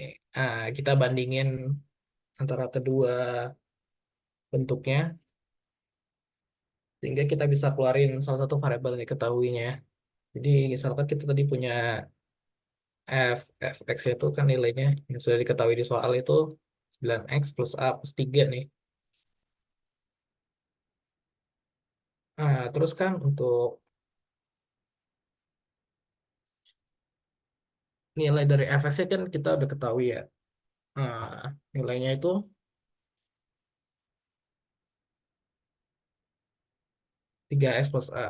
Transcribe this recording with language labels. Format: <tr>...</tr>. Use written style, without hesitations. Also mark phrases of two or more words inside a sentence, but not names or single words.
<id>Kita bandingin antara kedua bentuknya sehingga kita bisa keluarin salah satu variabel yang diketahuinya. Jadi misalkan kita tadi punya fx itu kan nilainya yang sudah diketahui di soal itu 9x plus a plus 3 nih. Terus kan untuk nilai dari fx-nya kan kita udah ketahui ya. Nilainya itu 3x plus a.</id>